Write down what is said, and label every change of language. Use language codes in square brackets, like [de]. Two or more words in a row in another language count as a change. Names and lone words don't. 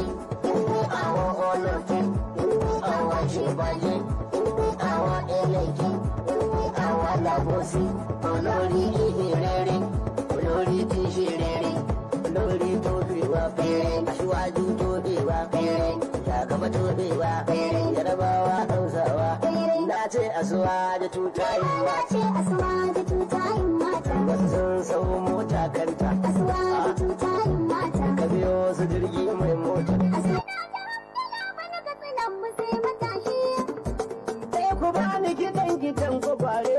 [yo] Ìwé àwọn ọ̀nà tẹ́, ìwé àwọn àṣebàjẹ́, ìwé àwọn ẹlẹ́jẹ̀, ìwé àwọn alábòsí. Olórí ìhìnrere, olórí tí ṣe rere, olórí tó fi wá péré. Aṣíwájú tó dé wá péré, Jagaba tó dé wá péré. [ha] Yarabawa Hausawa, na ce Asuwaju tutayin mata. Wasu sun sau mota kanta. Ka biyo su jirgi mai mota. Sai ku bani kiɗan gidan kwakware.